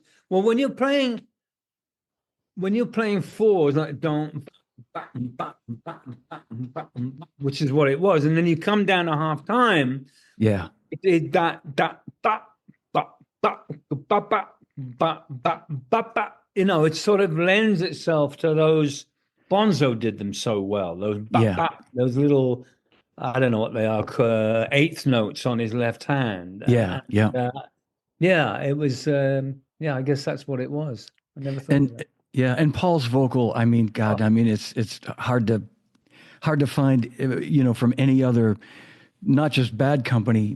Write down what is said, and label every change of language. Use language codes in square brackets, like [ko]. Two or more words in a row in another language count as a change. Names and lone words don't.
[en] Well, when you're playing fours, like don't, which is what it was, and then you come down to half time. yeah, It did that ba ba ba ba ba ba ba ba ba. It sort of lends itself to those. Bonzo did them so well. Those ba yeah, ba, those little, I don't know what they are, eighth notes on his left hand. yeah, yeah. Yeah, it was. Yeah, I guess that's what it was. I never thought of And that. yeah, and Paul's vocal, I mean, God, I mean, it's hard to find, from any other, not just Bad Company